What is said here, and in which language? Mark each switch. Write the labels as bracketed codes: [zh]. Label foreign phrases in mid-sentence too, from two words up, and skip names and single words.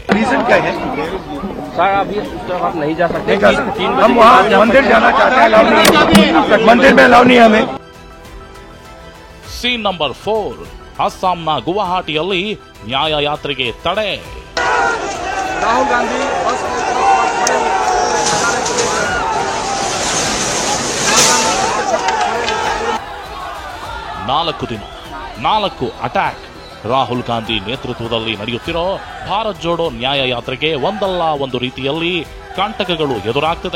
[hi] सर अभी आप नहीं जा सकते, हम वहाँ मंदिर जाना चाहते हैं, मंदिर में अलाउ नहीं हमें. [kn] ಸೀನ್ ನಂಬರ್ 4, ಅಸ್ಸಾಂನ ಗುವಾಹಟಿಯಲ್ಲಿ ನ್ಯಾಯ ಯಾತ್ರೆಗೆ ತಡೆ. [hi] राहुल गांधी बस [kn] 4 ದಿನ 4 ಅಟ್ಯಾಕ್. ರಾಹುಲ್ ಗಾಂಧಿ ನೇತೃತ್ವದಲ್ಲಿ ನಡೆಯುತ್ತಿರೋ ಭಾರತ್ ಜೋಡೋ ನ್ಯಾಯ ಯಾತ್ರೆಗೆ ಒಂದಲ್ಲ ಒಂದು ರೀತಿಯಲ್ಲಿ ಕಂಟಕಗಳು ಎದುರಾಗ್ತದೆ.